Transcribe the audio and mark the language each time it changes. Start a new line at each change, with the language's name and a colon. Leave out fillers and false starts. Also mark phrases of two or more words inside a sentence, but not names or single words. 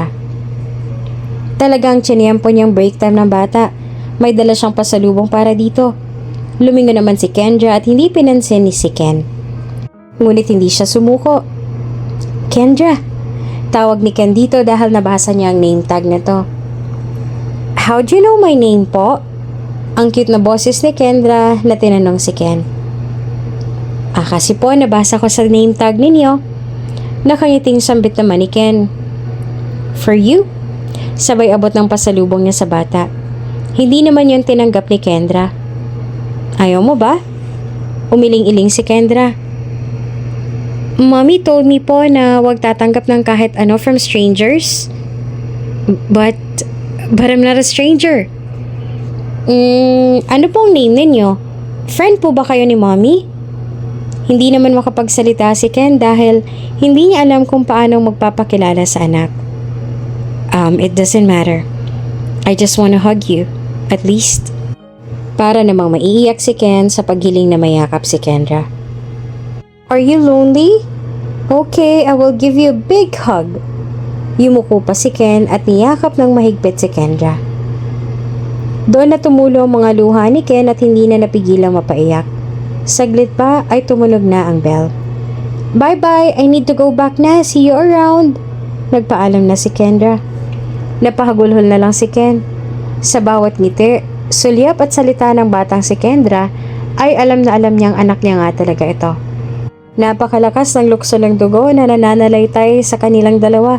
Filipino: Talagang tsiniyempo niyang break time ng bata. May dala siyang pasalubong para dito. Lumingon naman si Kendra at hindi pinansin ni si Ken. Ngunit hindi siya sumuko. Kendra! Tawag ni Ken dito dahil nabasa niya ang name tag na to.
English: How do you know my name po?
Filipino: Ang cute na boses ni Kendra na tinanong si Ken. Kasi po nabasa ko sa name tag ninyo. Nakangiting sambit naman ni Ken.
English: For you?
Filipino: Sabay abot ng pasalubong niya sa bata. Hindi naman yon tinanggap ni Kendra. Ayaw mo ba? Umiling-iling si Kendra.
English: Mommy told me
Filipino: po na wag tatanggap ng kahit ano
English: from strangers. But I'm not a stranger.
Filipino: Ano pong name ninyo? Friend po ba kayo ni Mommy? Hindi naman makapagsalita si Ken dahil hindi niya alam kung paano magpapakilala sa anak.
English: It doesn't matter. I just wanna hug you, at least.
Filipino: Para namang maiiyak si Ken sa paghiling na mayakap si Kendra.
English: Are you lonely? Okay, I will give you a big hug.
Filipino: Yumuko pa si Ken at niyakap ng mahigpit si Kendra. Doon na tumulo ang mga luha ni Ken at hindi na napigilang mapaiyak. Saglit pa ay tumunog na ang bell.
English: Bye-bye, I need to go back na. See you around.
Filipino: Nagpaalam na si Kendra. Napahagulhol na lang si Ken. Sa bawat ngiti, sulyap at salita ng batang si Kendra ay alam na alam niyang anak niya nga talaga ito. Napakalakas ng lukso ng dugo na nananalaytay sa kanilang dalawa.